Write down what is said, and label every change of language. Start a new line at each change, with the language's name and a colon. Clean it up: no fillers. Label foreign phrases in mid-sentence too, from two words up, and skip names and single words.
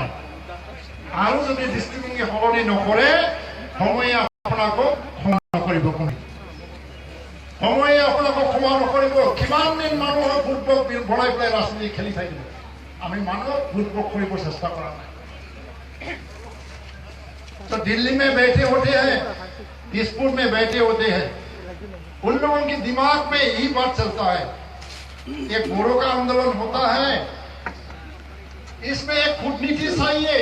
Assamese: আৰু যদি দৃষ্টিভংগী সলনি নকৰে, সময়ে আপোনালোকক ক্ষমা নকৰিব। সময়ে আপোনালোকক ক্ষমা নকৰিব। কিমান দিন মানুহক ভোটবক বনাই পেলাই ৰাজনীতি খেলি থাকিব। আমি মানুহক ভোটবক কৰিব চেষ্টা কৰা নাই।
Hindi: तो दिल्ली में बैठे होते हैं, दिसपुर में बैठे होते हैं, उन लोगों के दिमाग में यही बात चलता है। एक बोरो का आंदोलन होता है, इसमें एक कूटनीति चाहिए।